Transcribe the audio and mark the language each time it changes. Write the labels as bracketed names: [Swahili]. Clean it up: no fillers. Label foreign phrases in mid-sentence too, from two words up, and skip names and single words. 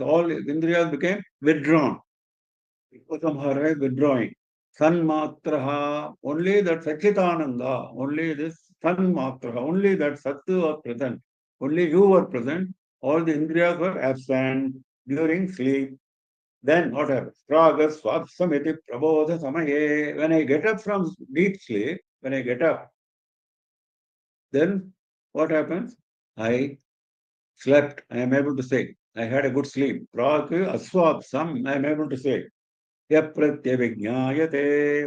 [English] All Indriyas became withdrawn. Upasamhara is withdrawing. Sanmatraha, only that Sachitananda, only this Sanmatraha, only that Sattu was present. Only you were present. All the Indriyas were absent during sleep. Then what happens? [Sanskrit] Pragas swapsamiti prabodha samaye. [English] When I get up from deep sleep, when I get up, then what happens? I slept. I am able to say. I had a good sleep. [Sanskrit] Prag aswapsam. [English] I am able to say. [Sanskrit] Yap pratyavijñāyate.